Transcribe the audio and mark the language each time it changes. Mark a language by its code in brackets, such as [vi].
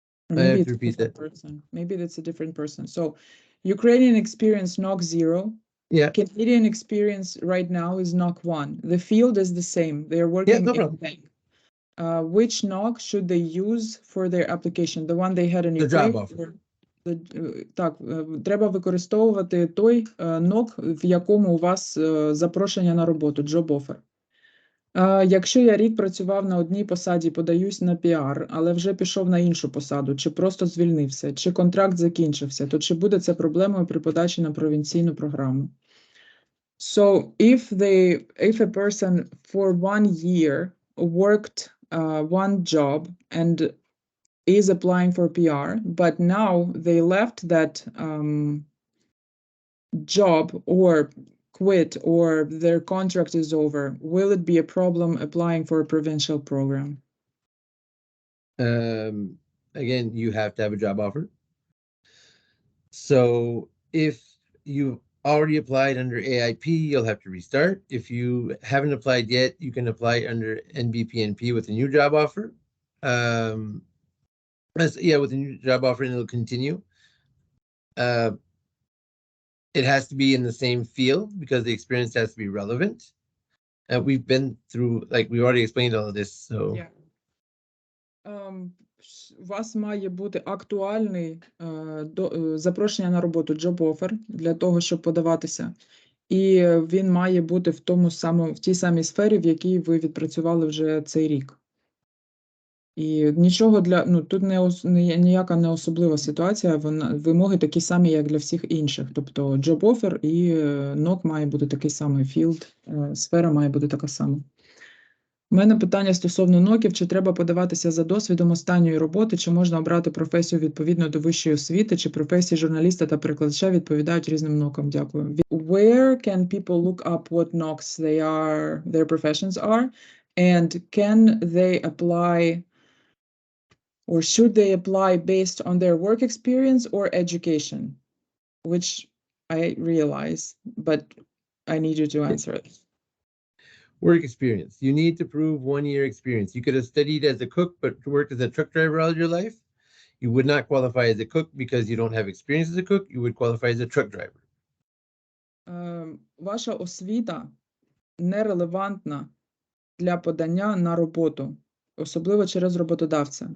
[en] Maybe it's a different person. Maybe that's a different person. So Ukrainian experience knock 0. Yeah. Canadian experience right now is knock 1. The field is the same. They are working in a bank. Which knock should they use for their application? The one they had in Ukraine? The job offer. [uk] Так, треба використовувати той knock, в якому у вас запрошення на роботу, [en] job offer. [uk] Якщо я рік працював на одній посаді, подаюсь на PR, але вже пішов на іншу посаду, чи просто звільнився, чи контракт закінчився, то чи буде це проблемою при подачі на провінційну програму? [en] So if a person for 1 year worked one job and is applying for PR, but now they left that job or quit or their contract is over, will it be a problem applying for a provincial program? Again, you have to have a job offer. So if you've already applied under AIP, you'll have to restart. If you haven't applied yet, you can apply under NBPNP with a new job offer. With a new job offer, and it'll continue. It has to be in the same field because the experience has to be relevant. We've been through, like we already explained all of this, so. Yeah. [uk] У вас має бути актуальний запрошення на роботу, [en] job offer, [uk] для того, щоб подаватися. І він має бути в тій самій сфері, в якій ви відпрацювали вже цей рік. І нічого тут ніяка не особлива ситуація, вимоги такі самі, як для всіх інших. Тобто [en] job offer [uk] і NOC має бути такий самий, [en] field, [uk] сфера має бути така сама. У мене питання стосовно ноків, чи треба подаватися за досвідом останньої роботи, чи можна обрати професію відповідно до вищої освіти, чи професії журналіста та перекладача відповідають різним нокам. Дякую. [en] Where can people look up what knocks their professions are, and can they apply, or should they apply based on their work experience or education? Which I realize, but I need you to answer it. Work experience. You need to prove 1 year experience. You could have studied as a cook, but worked as a truck driver all your life. You would not qualify as a cook because you don't have experience as a cook. You would qualify as a truck driver. [uk] Ваша освіта нерелевантна для подання на роботу, особливо через роботодавця.